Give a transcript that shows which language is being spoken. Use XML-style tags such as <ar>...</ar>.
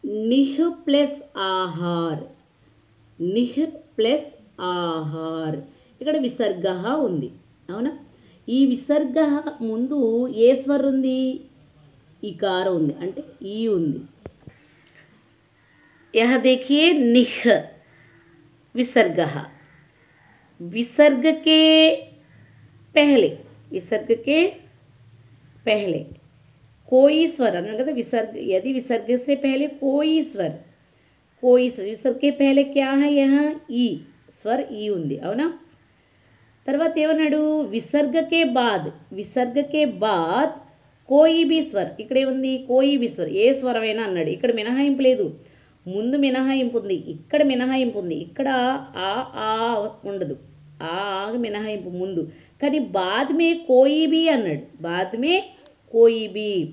<te>నిహ్ plus Aahar, నిహ్ plus Aahar. ఇక్కడ విసర్గ ఉంది, అవునా? ఈ విసర్గ ముందు ఏ స్వర్ ఉంది, ఇకార ఉంది, అంటే ఈ ఉంది.</te> <hi>यह देखिए निह विसर्ग, विसर्ग के पहले, विसर्ग के पहले कोई स्वर, कहते विसर्ग, यदि विसर्ग से पहले कोई स्वर, कोई स्वर, विसर्ग के पहले क्या है, यहाँ ई स्वर ई</hi> <te>ఉంది, అవునా? తర్వాత ఏమన్నాడు,</te> <hi>విసర్గ के बाद, విసర్గ के बाद कोई भी स्वर,</hi> <te>ఇక్కడ ఏముంది,</te> <hi>కోయి బి స్వర్,</hi> <te>ఏ స్వరమైనా అన్నాడు. ఇక్కడ మినహాయింపు లేదు, ముందు మినహాయింపు ఉంది, ఇక్కడ మినహాయింపు ఉంది. ఇక్కడ ఆ ఉండదు, ఆ మినహాయింపు ముందు, కానీ</te> <hi>బాద్మే కోయి బి</hi> <te>అన్నాడు, బాద్మే కోయి బి.</te>